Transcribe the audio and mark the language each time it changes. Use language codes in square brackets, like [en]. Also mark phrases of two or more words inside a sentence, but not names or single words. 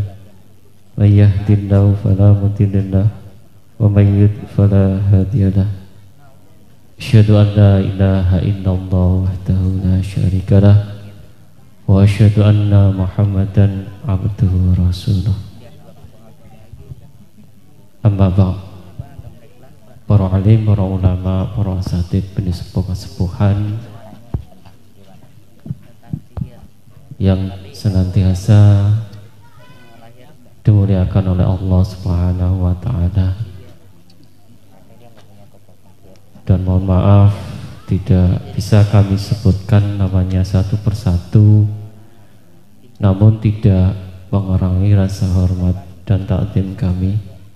[ar] من يهده الله فلا مضل له ومن يضلل فلا هادي له. أشهد أن لا إله إلا الله وحده لا شريك له وأشهد أن محمدا عبده ورسوله. أما بعد. [id] Para alim, para ulama, para asatid, pesepuh-pesepuhan yang senantiasa dimuliakan oleh Allah [ar] سبحانه وتعالى. [id] Dan mohon maaf tidak bisa kami sebutkan namanya satu persatu, namun tidak mengurangi rasa hormat dan takdim kami.